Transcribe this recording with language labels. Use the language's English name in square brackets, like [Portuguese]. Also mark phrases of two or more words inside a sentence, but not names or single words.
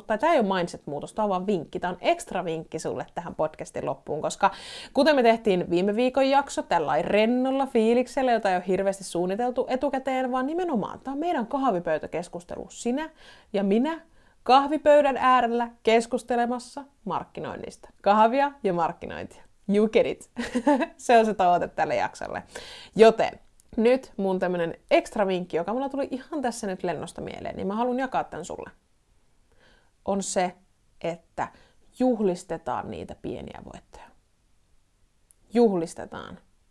[Finnish] Tai tämä ei ole mindset-muutos, tämä on vaan vinkki. Tämä on ekstra vinkki sulle tähän podcastin loppuun, koska kuten me tehtiin viime viikon jakso tällainen rennolla fiiliksellä, jota ei ole hirveästi suunniteltu etukäteen, vaan nimenomaan tämä on meidän kahvipöytäkeskustelu. Sinä ja minä kahvipöydän äärellä keskustelemassa markkinoinnista. Kahvia ja markkinointia. [English] You get it. [Finnish] Se on se tavoite tälle jaksolle. Joten nyt mun tämmönen ekstra vinkki, joka mulla tuli ihan tässä nyt lennosta mieleen, niin mä haluan jakaa tämän sulle. On se, että juhlistetaan niitä pieniä voittoja. Juhlistetaan.